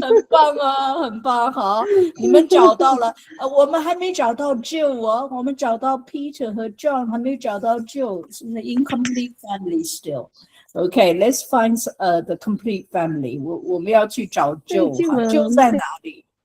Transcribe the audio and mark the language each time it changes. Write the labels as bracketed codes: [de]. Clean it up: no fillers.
[zh] 很棒啊，很棒，好，你们找到了，我们还没找到 Joe 哦，我们找到 Peter 和 John，还没找到 Joe，是 [en] the incomplete family still. Okay, let's find the complete family. [zh] 我们要去找 Joe， 好 Joe 在哪里？